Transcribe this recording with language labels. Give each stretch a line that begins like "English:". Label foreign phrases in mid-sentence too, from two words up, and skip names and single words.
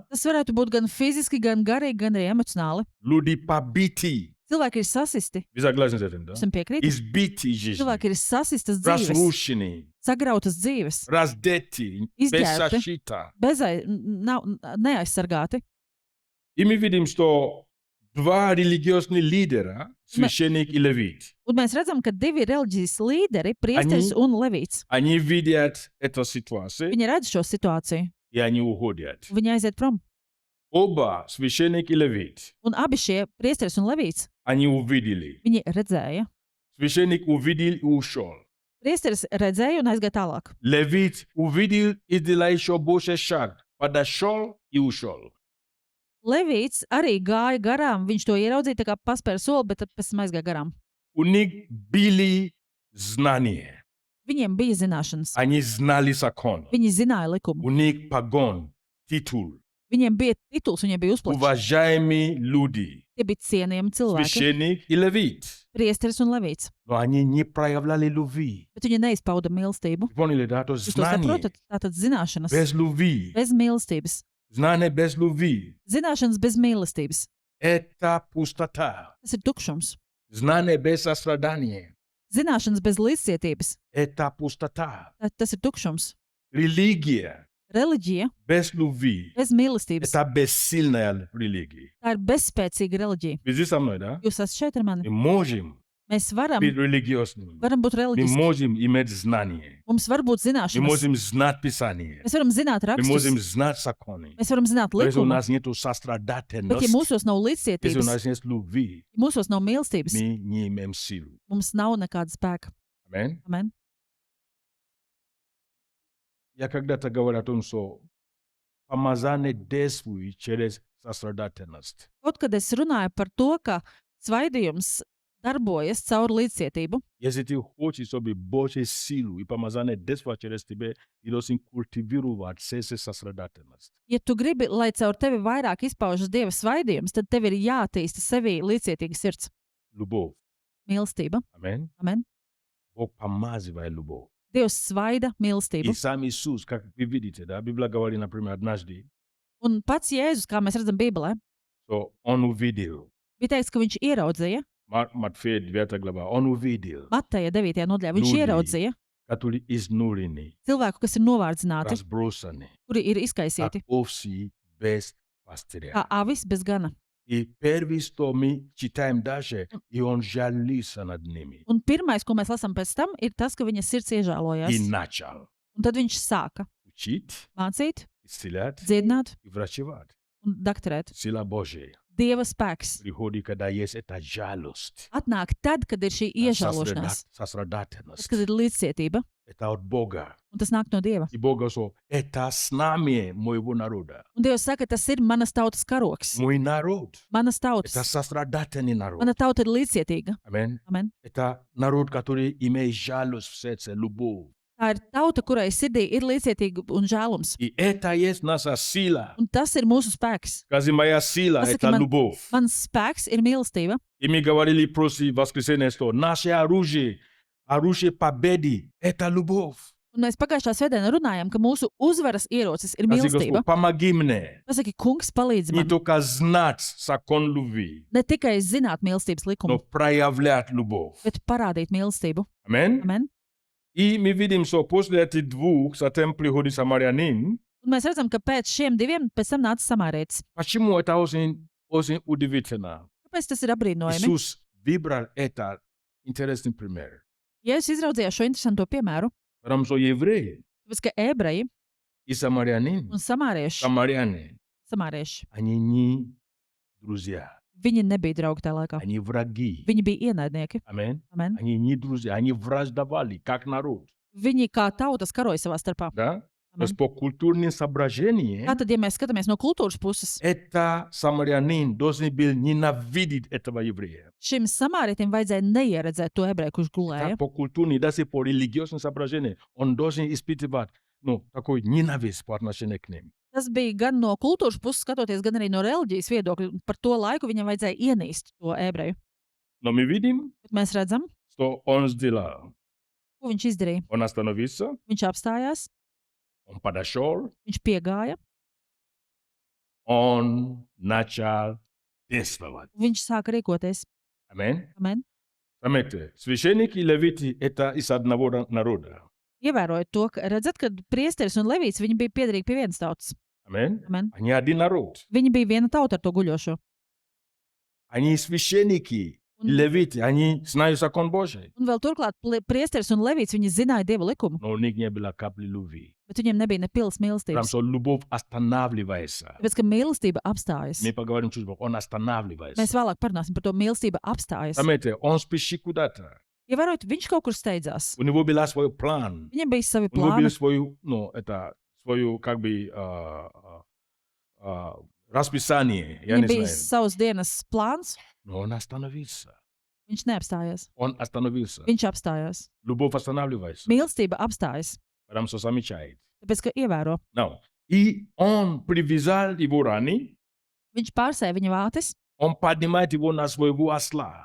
Latvian: Tas varētu būt gan fiziski, gan garīgi, gan arī emocionāli.
Russian: Люди побиты.
Latvian: Cilvēki ir sasisti.
Russian: Вы согласны с этим, да?
Latvian: Esam piekrīti.
Russian: Избиты жизнью.
Latvian: Cilvēki ir sasistas dzīves,
Russian: Разрушены.
Latvian: sagrautas dzīves,
Russian: Раздеты. Изъяты. Без защиты.
Latvian: neaizsargāti.
Russian: И мы видим, что два религиозных лидера, священник и левит,
Latvian: Un mēs redzam, ka divi reliģijas līderi, priesteris un levīts,
Russian: они видят эту ситуацию,
Latvian: viņi redz šo situāciju.
Russian: и они уходят.
Latvian: Viņi aiziet prom.
Russian: Оба, священник и левит,
Latvian: Un abi šie priesteris un levīts,
Russian: они увидели.
Latvian: viņi redzēja.
Russian: Священник увидел и ушел.
Latvian: Priesteris redzēja un aizgāja tālāk.
Russian: Левит увидел и сделал еще больше шаг. Подошел и ушел.
Latvian: Levīts arī gāja garām, viņš to ieraudzīja, tā kā paspēra soli, bet tad pēc tam aizgāja garām.
Russian: У них были знания.
Latvian: Viņiem bija zināšanas,
Russian: Они знали закон.
Latvian: viņi zināja likumu,
Russian: У них погон, титул.
Latvian: viņiem bija tituls, viņiem bija uzplatīts.
Russian: Уважаемые люди.
Latvian: Tie bija cienījami cilvēki,
Russian: Священник и левит.
Latvian: priesteris un levīts,
Russian: Но они не проявляли любви.
Latvian: bet viņi neizpauda mīlestību.
Russian: Поняли, да? То есть
Latvian: Jūs to
Russian: знание
Latvian: saprotat? Tātad zināšanas
Russian: без любви.
Latvian: bez mīlestības.
Russian: Знание без любви.
Latvian: Zināšanas bez mīlestības.
Russian: Это пустота.
Latvian: Tas ir tukšums.
Russian: Знание без сострадания.
Latvian: Zināšanas bez līdzcietības.
Russian: Это пустота.
Latvian: Tas ir tukšums.
Russian: Религия
Latvian: Reliģija
Russian: без любви,
Latvian: bez mīlestības.
Russian: это бессильная религия.
Latvian: Tā ir bezspēcīga reliģija.
Russian: Вы здесь со мной, да?
Latvian: Jūs esat šeit ar mani.
Russian: Мы можем
Latvian: Mēs varam
Russian: быть религиозными.
Latvian: būt
Russian: Мы
Latvian: reliģiski.
Russian: можем иметь знания.
Latvian: Mums var būt
Russian: Мы
Latvian: zināšanas.
Russian: можем знать Писание.
Latvian: Mēs varam zināt
Russian: Мы
Latvian: rakstus.
Russian: можем знать законы.
Latvian: Mēs varam zināt
Russian: Но если у
Latvian: likumu.
Russian: нас нет
Latvian: Bet, ja
Russian: сострадательности,
Latvian: mūsos nav
Russian: если у
Latvian: līdzcietības,
Russian: нас нет любви,
Latvian: ja mūsos nav mīlestības,
Russian: мы не имеем силу.
Latvian: mums nav nekāda spēka.
Russian: Аминь.
Latvian: Amen.
Russian: Я когда-то говорил о том, что помазание действует через сострадательность.
Latvian: Kaut kad es runāju par to, ka svaidījums darbojas caur līdzcietību.
Russian: Если ты хочешь, чтобы Божья сила и помазание действовало через тебя, ты должен культивировать сострадательность.
Latvian: Ja tu gribi, lai caur tevi vairāk izpaužas Dieva svaidījums, tad tev ir jāattīsta sevī līdzcietīga sirds.
Russian: Любовь.
Latvian: Mīlestība.
Russian: Аминь.
Latvian: Amen.
Russian: Бог помазывает любовь.
Latvian: Dievs svaida mīlestību.
Russian: И сам Иисус, как вы видите, да, Библия говорит, например, однажды,
Latvian: Un pats Jēzus, kā mēs redzam Bībelē,
Russian: что Он увидел,
Latvian: bija teikts, ka viņš ieraudzīja
Russian: Матфея 9 глава, Он увидел,
Latvian: Mateja 9. nodaļā. Viņš Lūdī. ieraudzīja
Russian: которые изнурены,
Latvian: cilvēku, kas ir novārdzināti,
Russian: разбросаны,
Latvian: kuri ir
Russian: как
Latvian: izkaisīti,
Russian: овцы без пастыря.
Latvian: kā avis bez gana.
Russian: И первое, что мы читаем дальше, и Он жалился над ними.
Latvian: Un pirmais, ko mēs lasām pēc tam, ir tas, ka viņa sirds iežēlojās.
Russian: И начал
Latvian: Un tad viņš sāka
Russian: учить,
Latvian: mācīt,
Russian: исцелять
Latvian: dziedināt
Russian: и врачевать.
Latvian: un dakterēt.
Russian: Сила Божья
Latvian: Dieva spēks
Russian: приходит, когда есть эта жалость,
Latvian: atnāk tad, kad ir šī iežēlošanās, tad,
Russian: сострадательность.
Latvian: kad ir līdzcietība,
Russian: Это от Бога.
Latvian: un tas nāk no Dieva.
Russian: И Бог говорит, это знамение моего народа.
Latvian: Un Dievs saka, tas ir manas tautas karoks.
Russian: Мой народ.
Latvian: Manas
Russian: Это
Latvian: tautas.
Russian: сострадательный народ.
Latvian: Mana tauta ir līdzcietīga.
Russian: Аминь.
Latvian: Amen.
Russian: Это народ, который имеет жалость в сердце, любовь.
Latvian: Tā ir tauta, kurai sirdī ir līdzcietīga un žēlums.
Russian: И это есть наша сила.
Latvian: Un tas ir mūsu spēks.
Russian: Скажи, моя сила –
Latvian: Pasaki
Russian: это
Latvian: man-
Russian: любовь.
Latvian: Mans spēks ir mīlestība.
Russian: И мы говорили после воскресенья, что наше оружие победы – это любовь.
Latvian: Un mēs pagājušā svētdienā runājām, ka mūsu uzvaras ierocis ir
Russian: Скажи,
Latvian: mīlestība.
Russian: Господь, помоги мне
Latvian: Pasaki, kungs, palīdzi
Russian: не
Latvian: man.
Russian: только знать закон любви,
Latvian: Ne tikai zināt mīlestības
Russian: но
Latvian: likumu,
Russian: проявлять любовь.
Latvian: bet parādīt mīlestību.
Russian: Аминь.
Latvian: Amen.
Russian: И мы видим, что после этих двух затем приходит самарянин.
Latvian: Un mēs redzam, ka pēc šiem diviem pēc tam nāca samārietis.
Russian: Почему это очень удивительно?
Latvian: Kāpēc tas ir apbrīnojami?
Russian: Иисус выбрал это интересный пример.
Latvian: Ja es izraudzīju šo interesanto piemēru,
Russian: Потому что евреи
Latvian: tāpēc ka ebreji
Russian: и самарянин,
Latvian: un samārieši, samārieši,
Russian: они не друзья,
Latvian: viņi nebija draugi tajā laikā.
Russian: они враги.
Latvian: Viņi bija ienaidnieki.
Russian: Аминь.
Latvian: Amen.
Russian: Они не друзья, они враждовали, как народ.
Latvian: Viņi kā tautas karoja savā starpā.
Russian: Да? То
Latvian: Amen.
Russian: есть по культурным соображениям,
Latvian: Kā tad, ja mēs skatāmies no kultūras puses,
Russian: это самарянин должен был ненавидеть этого еврея.
Latvian: šim samārietim vajadzēja neieredzēt to ebreju, kurš gulēja.
Russian: Так, по культурным, даже по религиозным соображениям, он должен испытывать такой ненависть по отношению к ним.
Latvian: Tas bija gan no kultūras puses, skatoties, gan arī no reliģijas viedokļa. Par to laiku viņam vajadzēja ienīst to ebreju.
Russian: Но мы видим,
Latvian: Bet mēs redzam,
Russian: что он сделал.
Latvian: ko viņš izdarīja.
Russian: Он остановился,
Latvian: Viņš apstājās,
Russian: он подошел,
Latvian: viņš piegāja,
Russian: он начал действовать.
Latvian: viņš sāka rīkoties.
Russian: Аминь.
Latvian: Amen.
Russian: Заметьте, священники и левиты – это из одного народа.
Latvian: Ievērojot to, ka redzat, ka priesteris un levīts viņi bija piederīgi pie vienas tautas.
Russian: Аминь.
Latvian: Amen.
Russian: Они один народ.
Latvian: Viņi bija viena tauta ar to guļošo.
Russian: Они священники и
Latvian: Un,
Russian: левиты, они знают закон Божий.
Latvian: un vēl turklāt priesteris un levīts viņi zināja Dieva likumu,
Russian: Но у них не было капли любви.
Latvian: bet viņiem nebija ne pilnas
Russian: Потому
Latvian: mīlestības.
Russian: что любовь останавливается.
Latvian: Tāpēc, ka mīlestība apstājas.
Russian: Мы поговорим чуть позже, он останавливается.
Latvian: Mēs vēlāk parunāsim par to mīlestību apstājas.
Russian: Заметьте, он спешит куда-то.
Latvian: Ievērojot, viņš kaut kur steidzās.
Russian: У него был свой план.
Latvian: Viņam bija savi
Russian: У него был
Latvian: plāni.
Russian: свою, как бы, расписание, я
Latvian: Viņam
Russian: не
Latvian: bija
Russian: знаю.
Latvian: savs dienas plāns.
Russian: Но он остановился.
Latvian: Viņš neapstājās.
Russian: Он остановился.
Latvian: Viņš apstājās.
Russian: Любовь останавливается.
Latvian: Mīlestība apstājas.
Russian: Потому что замечает.
Latvian: Tāpēc, ka ievēro. No.
Russian: И он привязал его раны, Viņš pārsēja viņa vātis. он поднимает его на своего осла.